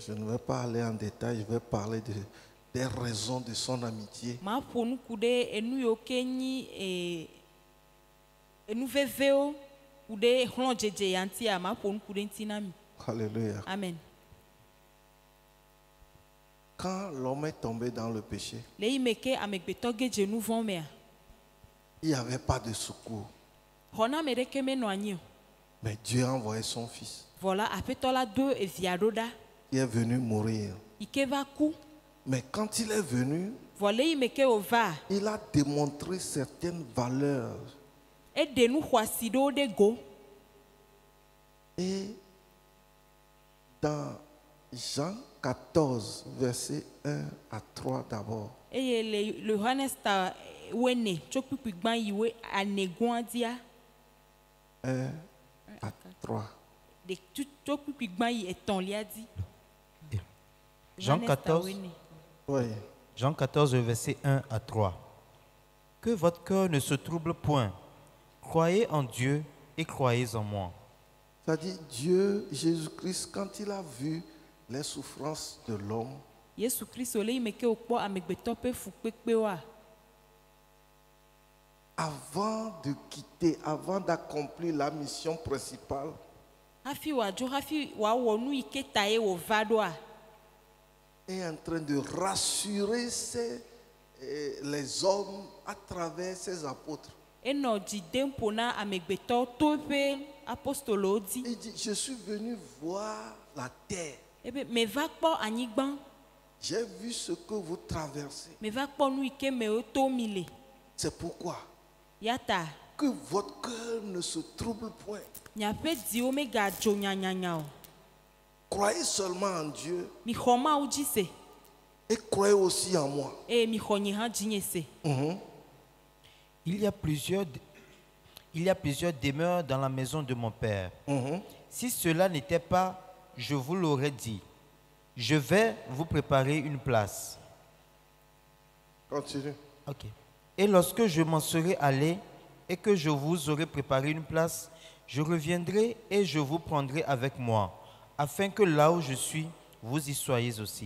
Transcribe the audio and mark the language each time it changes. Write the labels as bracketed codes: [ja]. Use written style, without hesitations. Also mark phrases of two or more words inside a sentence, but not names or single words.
[fr] Je ne vais pas aller en détail, je vais parler des raisons de son amitié. [ee] Ma ƒo nuku ɖe enu yiwo ke nyi enu vevewo ku ɖe exlɔ dzedze ya ŋutia ma ƒo nuku ɖe ŋuti na mi. [fr] Alléluia. Amen. Quand l'homme est tombé dans le péché, [ee] Le yi me ke amegbetɔ ge dze nu vɔ̃ mea, [fr] il n'y avait pas de secours. [ee] xɔna ame ɖeke menɔ anyi o. [fr] Mais Dieu a envoyé son fils [ee] Vɔ la aƒetɔ la do evia ɖo ɖa [fr] qui est venu mourir. [ee] yi ke va ku. [fr] Mais quand il est venu, [ee] Vɔ le yi me ke wòva [fr] il a démontré certaines valeurs. [ee] eɖe nu xɔasi ɖewo ɖe go. [fr] Et dans Jean 14, verset 1 à 3 d'abord, [ee] Eye le Yohanes ta wene tso kpikpi gbã yi we anegɔa dzia [fr] 1 à 3. [ee] de tso kpikpi gbã yi etɔ̃lia dzi. [fr] Jean [ee] Yohanes ta [fr] 14, [ee] wene. [fr] Oui. Jean 14, verset 1 à 3. Que votre cœur ne se trouble point. Croyez en Dieu et croyez en moi. C'est-à-dire Dieu, Jésus-Christ, quand il a vu les souffrances de l'homme, [ee] Yesu Kristo le yi me ke wòkpɔ amegbetɔ ƒe fukpekpewoa, [fr] avant de quitter, avant d'accomplir la mission principale, [ee] hafi wòadzo hafi wòawɔ nu yi ke ta ye wòva ɖoa, [fr] est en train de rassurer les hommes à travers ses apôtres. [ee] enɔ dzi dem ƒo na amegbetɔ to eƒe apostolowo dzi. [fr] Il dit, je suis venu voir la terre. [ee] Ebe meva kpɔ anyigba, [fr] J'ai vu ce que vous traversez. [ee] meva kpɔ nu yi ke mewo to mi le. [fr] C'est pourquoi [ee] Ya ta [fr] que votre cœur ne se trouble point. [ee] miaƒe dziwo megadzo nyanyanya o. [fr] Croyez seulement en Dieu [ee] Mixɔ Mawu dzi se, [fr] et croyez aussi en moi. [ee] eye mixɔ nye hã dzinye se. [fr] Il y a plusieurs demeures dans la maison de mon Père. Si cela n'était pas, je vous l'aurais dit. Je vais vous préparer une place. Continue. Ok. Et lorsque je m'en serai allé, et que je vous aurai préparé une place, je reviendrai et je vous prendrai avec moi, afin que là où je suis, vous y soyez aussi.